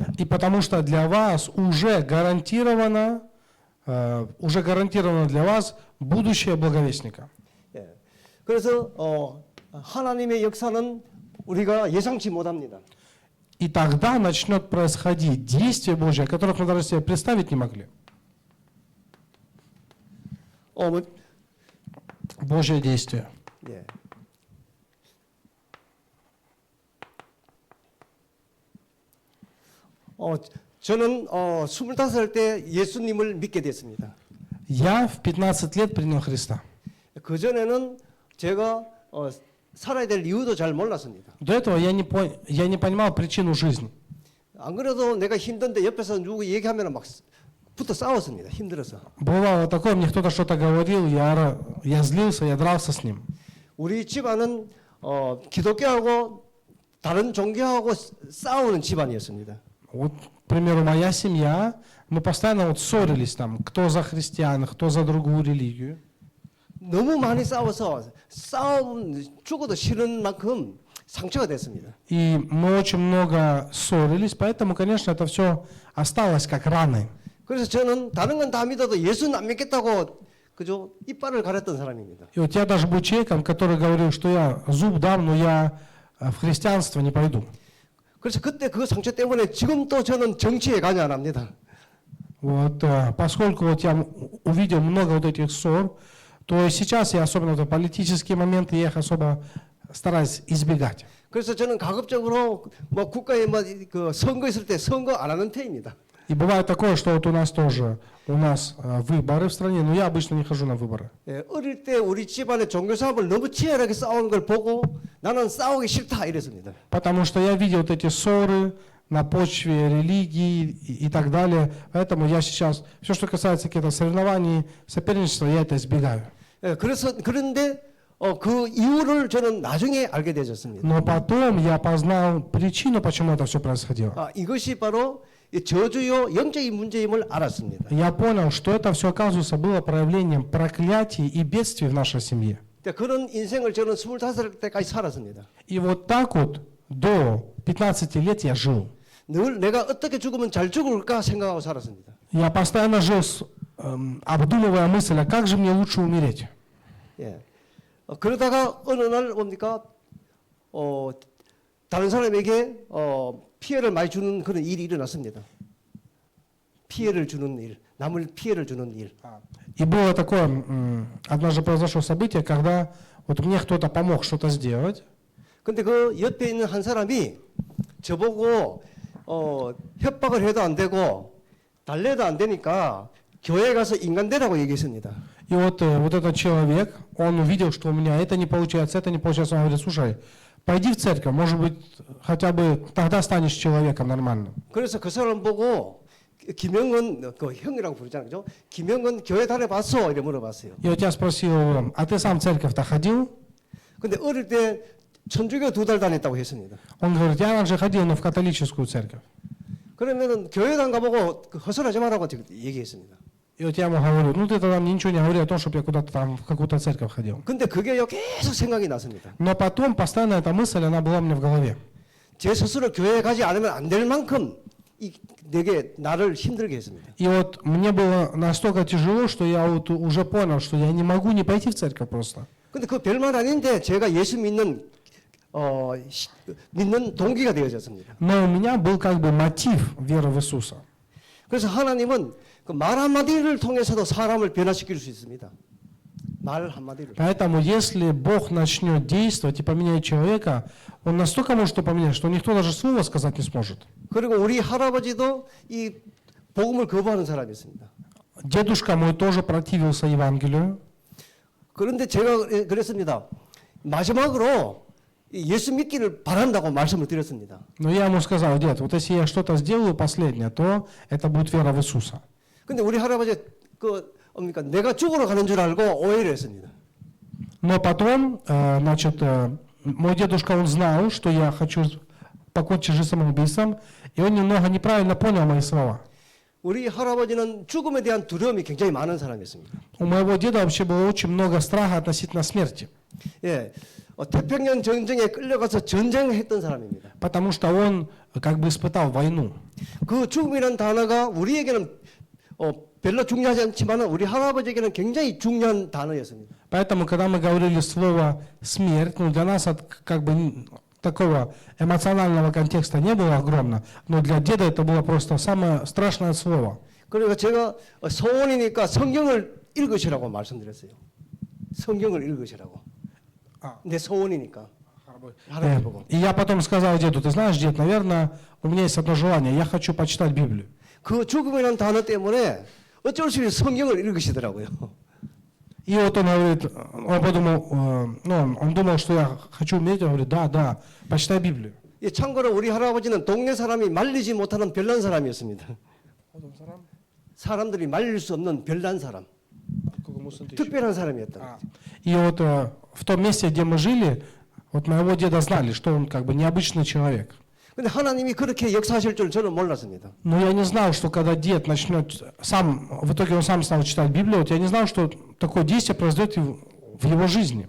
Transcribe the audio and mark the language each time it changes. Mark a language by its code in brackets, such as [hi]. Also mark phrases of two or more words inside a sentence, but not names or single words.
[ru] И потому что для вас уже гарантировано для вас будущее благовестника. [ko] 예, 그래서 하나님의 역사는 우리가 예상치 못합니다. [ru] И тогда начнет происходить действие Божье, которых мы даже себе представить не могли. Божье действие. [ko] 예. 저는 25살 때 예수님을 믿게 됐습니다. [ru] Я в 15 лет принял Христа. [ko] 그 전에는 제가 살아야 될 이유도 잘 몰랐습니다. [ru] До этого я не понимал причину жизни. [ko] 안 그래도 내가 힘든데 옆에서 누구 얘기하면 막 붙어 싸웠습니다. 힘들어서. [ru] Бывало такое, мне кто-то что-то говорил, я злился, я дрался с ним. [ko] 우리 집안은 기독교하고 다른 종교하고 싸우는 집안이었습니다. [ru] Вот, к примеру, моя семья, мы постоянно вот ссорились там, кто за христиан, кто за другую религию. [ko] 너무 많이 싸워서 싸움 죽어도 싫은 만큼 상처가 됐습니다. [ru] И мы очень много ссорились, поэтому, конечно, это все осталось как раны. [ko] 그래서 저는 다른 건 다 믿어도 예수는 안 믿겠다고 그저 이빨을 가렸던 사람입니다. [ru] И вот я даже был человеком, который говорил, что я зуб дам, но я в христианство не пойду. [ko] 그래서 그때 그 상처 때문에 지금도 저는 정치에 관여 안 합니다. [ru] Вот, поскольку вот я увидел много вот этих ссор, то сейчас я особенно вот политические моменты, я их особо стараюсь избегать. [ko] 그래서 저는 가급적으로 뭐 국가에 그 선거 있을 때 선거 안 하는 편입니다. [ru] И бывает такое, что вот у нас выборы в стране, но я обычно не хожу на выборы. [ko] 예, 어릴 때 우리 집안의 종교 싸움을 너무 치열하게 싸우는 걸 보고 나는 싸우기 싫다 이랬습니다. [ru] Потому что я видел вот эти ссоры на почве религии и так далее. Поэтому я сейчас, все, что касается каких-то соревнований, соперничества, я это избегаю. [ko] 예, 그런데 그 이유를 저는 나중에 알게 되었습니다. [ru] Но потом я познал причину, почему это все происходило. [ko] 이것이 바로 이 저주요 영적인 문제임을 알았습니다. [ru] Я понял, что это все, оказывается, было проявлением проклятий и бедствий в нашей семье. [ko] 그런 인생을 저는 25살 때까지 살았습니다. [ru] И вот так вот до 15 лет я жил. [ko] 늘 내가 어떻게 죽으면 잘 죽을까 생각하고 살았습니다. [ru] Я постоянно жил, обдумывая мысль, а как же мне лучше умереть? [ko] 예. 그러다가 어느 날 뭡니까? 다른 사람에게 피해를 많이 주는 그런 일이 일어났습니다. 피해를 주는 일, 남을 피해를 주는 일. [ru] И было такое, однажды произошло событие, когда вот мне кто-то помог что-то сделать. [ko] 근데 그 옆에 있는 한 사람이 저보고 협박을 해도 안 되고 달래도 안 되니까 교회 가서 인간 되라고 얘기했습니다. [ru] И вот этот человек, он увидел, что у меня это не получается, он говорит, слушай, пойди в церковь, может быть, хотя бы тогда станешь человеком нормальным. [ko] 그래서 그 사람 보고 김영은 그 형이라고 부르잖아요, 그죠? 김영은 교회 다녀봤어? 이래 물어봤어요. [ru] И вот я спросил его, а ты сам в церковь-то ходил? [ko] 근데 어릴 때 천주교 2달 다녔다고 했습니다. [ru] Он говорит, я раньше ходил, но в католическую церковь. [ko] 그러면은 교회당 가보고 헛소리하지 말라고 얘기했습니다. [ru] И вот я ему говорю, ну ты тогда мне ничего не говори о том, чтобы я куда-то там в какую-то церковь ходил. [ko] 근데 그게요 계속 생각이 났습니다. [ru] Но потом постоянно эта мысль, она была у меня в голове. [ko] 제 스스로 교회에 가지 않으면 안 될 만큼 내게 나를 힘들게 했습니다. [ru] И вот мне было настолько тяжело, что я вот уже понял, что я не могу не пойти в церковь просто. [ko] 근데 그 별말 아닌데 제가 예수 믿는 동기가 되어졌습니다. [ru] Но у меня был как бы мотив веры в Иисуса. [ko] 그래서 하나님은 그 말 한마디를 통해서도 사람을 변화시킬 수 있습니다. 말 한마디를. [ru] Поэтому если Бог начнет действовать и поменять человека, Он настолько может его поменять, что никто даже слова сказать не сможет. [ko] 그리고 우리 할아버지도 이 복음을 거부하는 사람이었습니다. [ru] Дедушка мой тоже противился Евангелию. [ko] 그런데 제가 그랬습니다. 마지막으로 예수 믿기를 바란다고 말씀을 드렸습니다. [ru] Но я ему сказал: дед, вот если я что-то сделаю последнее, то это будет вера в Иисуса. [ko] 근데 우리 할아버지 내가 죽으러 가는 줄 알고 오해를 했습니다. [ru] Но потом, значит, мой дедушка, он знал, что я хочу покончить жизнь самоубийством, и он немного неправильно понял мои слова. [ko] 우리 할아버지는 죽음에 대한 두려움이 굉장히 많은 사람이었습니다. [ru] У моего деда вообще было очень много страха относительно смерти, [ko] 예, 태평양 전쟁에 끌려가서 전쟁했던 사람입니다. [ru] потому что он как бы испытал войну. [ko] 그 죽음이라는 단어가 우리에게는 별로 중요하지 않지만 우리 할아버지에게는 굉장히 중요한 단어였습니다. [ru] Поэтому, когда мы говорили слово «смерть», ну, для нас как бы такого эмоционального контекста не было огромно, но для деда это было просто самое страшное слово. [ko] 그러니까 제가 소원이니까 성경을 읽으시라고 말씀드렸어요. 성경을 읽으시라고. 내 소원이니까. 할아버지 보고. [ru] И я потом сказал деду: ты знаешь, дед, наверное, у меня есть одно желание, я хочу почитать Библию. [ko] 그 죽음이라는 단어 때문에 어쩔 수 없이 성경을 읽으시더라고요. [ru] И вот он говорит, он подумал, он думал, что я хочу умереть, он говорит: да, почитай Библию. [ko] 예, 참고로 우리 할아버지는 동네 사람이 말리지 못하는 별난 사람이었습니다. 사람들이 말릴 수 없는 별난 사람. 특별한 사람이었다. [ru] И вот в том месте, где мы жили, вот моего деда знали, что он как бы необычный человек. [ko] 근데 하나님이 그렇게 역사하실 줄 저는 몰랐습니다. [ru] Но я не знал, что когда дед начнет сам, в итоге он сам стал читать Библию, вот я не знал, что такое действие произойдет в его жизни.